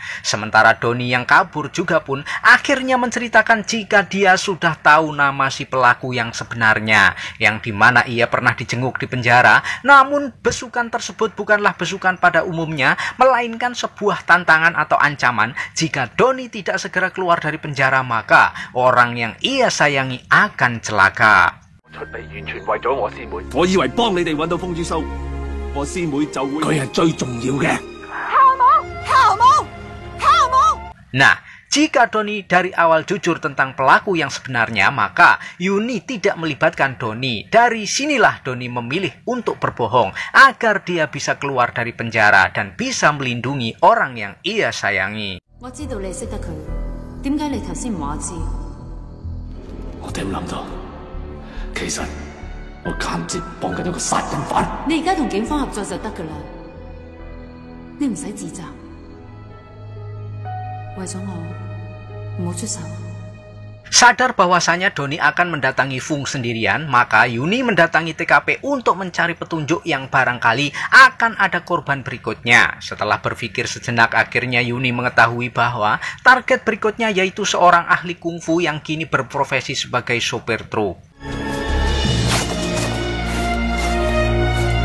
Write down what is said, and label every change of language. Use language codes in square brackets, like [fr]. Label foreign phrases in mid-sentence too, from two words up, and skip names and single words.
[id] Sementara Doni yang kabur juga pun akhirnya menceritakan jika dia sudah tahu nama si pelaku yang sebenarnya, yang dimana ia pernah dijenguk di penjara. Namun besukan tersebut bukanlah besukan pada umumnya, melainkan sebuah tantangan atau ancaman. Jika Doni tidak segera keluar dari penjara, maka orang yang ia sayangi akan celaka. [yue] 出嚟完全為咗我師妹。我以為幫你哋揾到風之修，我師妹就會佢係最重要嘅。 [id] Nah, jika Doni dari awal jujur tentang pelaku yang sebenarnya, maka Yuni tidak melibatkan Doni. Dari sinilah Doni memilih untuk berbohong agar dia bisa keluar dari penjara dan bisa melindungi orang yang ia sayangi. [yue] 我知道你識得佢，點解你頭先唔話我知？我點諗到？其實我間接幫緊一個殺人犯。你而家同警方合作就得㗎啦，你唔使自責。為咗我，唔好出手。 [id] Sadar bahwasanya Doni akan mendatangi Fung sendirian, maka Yuni mendatangi TKP untuk mencari petunjuk yang barangkali akan ada korban berikutnya. Setelah berpikir sejenak, akhirnya Yuni mengetahui bahwa target berikutnya yaitu seorang ahli kungfu yang kini berprofesi sebagai sopir truk.